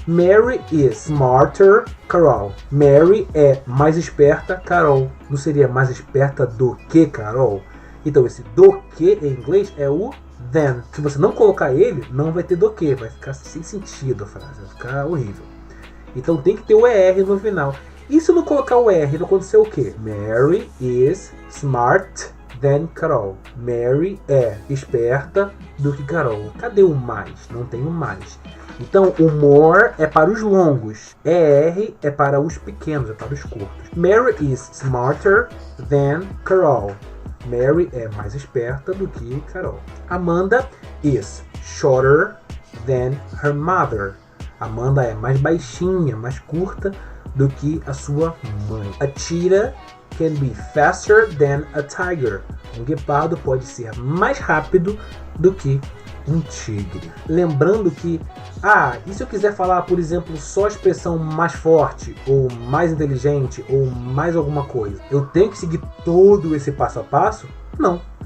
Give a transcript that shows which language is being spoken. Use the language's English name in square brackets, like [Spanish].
[English] Mary is smarter, Carol. [Portuguese] Mary é mais esperta, Carol. Não seria mais esperta do que Carol? Então esse do que em inglês é o than. Se você não colocar ele, não vai ter do que. Vai ficar sem sentido a frase, vai ficar horrível. Então tem que ter o ER no final. E se eu não colocar o R, vai acontecer o quê? [English] Mary is smart than Carol. [Portuguese] Mary é esperta do que Carol. Cadê o mais? Não tem o mais. Então o more é para os longos. ER é para os pequenos, é para os curtos. [English] Mary is smarter than Carol. [Portuguese] Mary é mais esperta do que Carol. [English] Amanda is shorter than her mother. [Portuguese] Amanda é mais baixinha, mais curta do que a sua mãe. [English] A cheetah can be faster than a tiger. [Portuguese] Um guepardo pode ser mais rápido do que um tigre. Lembrando que, e se eu quiser falar, por exemplo, só a expressão mais forte, ou mais inteligente, ou mais alguma coisa, eu tenho que seguir todo esse passo a passo? Não.